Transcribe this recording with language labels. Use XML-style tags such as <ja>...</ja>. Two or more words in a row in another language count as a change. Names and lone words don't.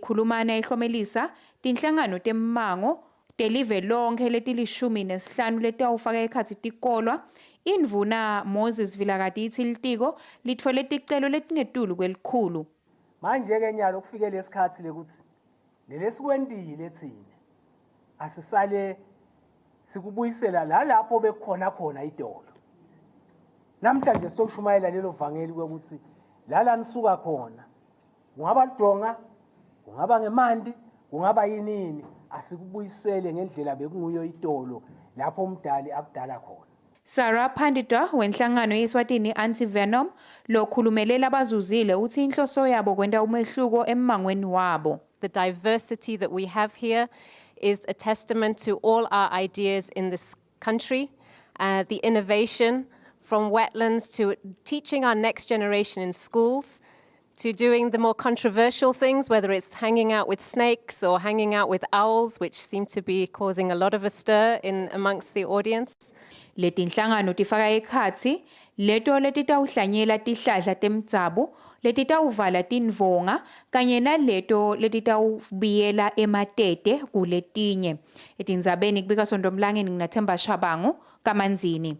<ss>Ikhulumana ihlomelisa tinhlangano temmango telive lonke letilishumi nesihlanu letawufaka ekhatsi tikolwa. Indvuna Moses Vilakati ithi litiko litfole ticelo letingetulu kwelikhulu. Manje ke nyalo kufike lesikhathi lekuthi lelesikwendile thina asisale sikubuyisela lapho bekhona khona idolo. Namhlanje sitokushumayela lelo vangeli ukuthi lala nisuka khona kungaba lidonga kungaba ngemandi kungaba yinini asikubuyisele ngendlela bekunguyo idolo lapho umdali akudala khona. Sarah Pandita wenhlangano yeSwatini Anti-Venom lokhulumelela abazuzile uthi inhloso yabo kwenda umehluko emmangweni wabo.</ss> <en>The diversity that we have here is a testament to all our ideas in this country, the innovation from wetlands to teaching our next generation in schools, to doing the more controversial things, whether it's hanging out with snakes or hanging out with owls, which seem to be causing a lot of a stir amongst the audience.</en> <ss>Letinhlangano tifaka ekhatsi leto letitawuhlanyela tihlahla temtsabu letitawuvala tinvonga kanye naleto letitawubiyela ematete kuletinye. Etindzabeni kubika Sondomlangeni nginaThemba Shabangu kaManzini.</ss>